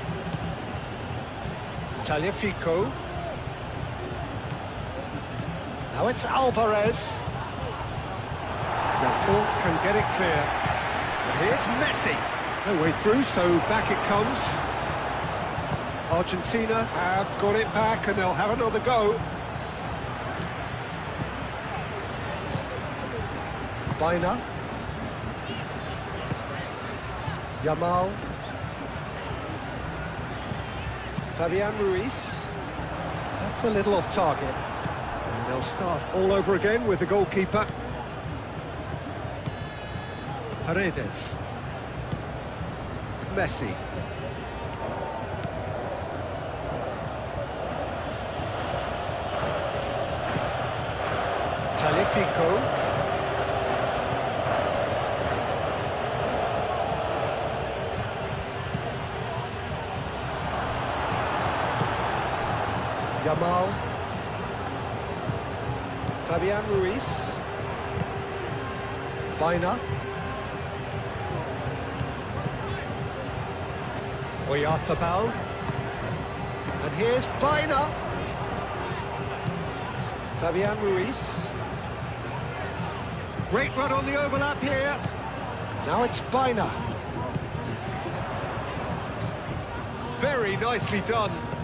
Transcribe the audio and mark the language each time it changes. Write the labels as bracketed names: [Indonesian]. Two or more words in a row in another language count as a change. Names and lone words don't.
[English] Tagliafico. Now it's Alvarez. Laporte can get it clear. And here's Messi. No way through, so back it comes. Argentina have got it back and they'll have another go. Bina. Yamal. Fabian Ruiz. That's a little off target. And they'll start all over again with the goalkeeper. Paredes. Messi. Tagliafico. Yamal. Fabian Ruiz. Bina. Oyarzabal. And here's Bina. Fabian Ruiz. Great run on the overlap here. Now it's Bina. Very nicely done.